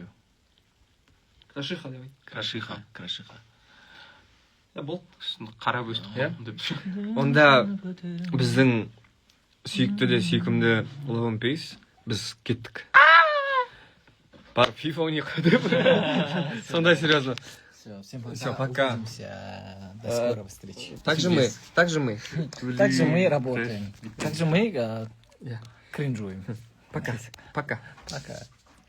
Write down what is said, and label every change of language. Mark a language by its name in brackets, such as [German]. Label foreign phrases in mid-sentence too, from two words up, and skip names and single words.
[Kazakh] Крашиха деп айт. Крашиха. Крашиха. болды. Қарап өстік Иә. деп. Онда біздің сүйікті де сүйкімді Love and Peace біз кеттік. Барып FIFA ойнайық деп. Сондай серьезно. [Russian] Все, всем Всё, пока. Увидимся. До скорой встречи. Также мы. Также мы работаем. Также мы кринжуем. Пока. Пока. Пока.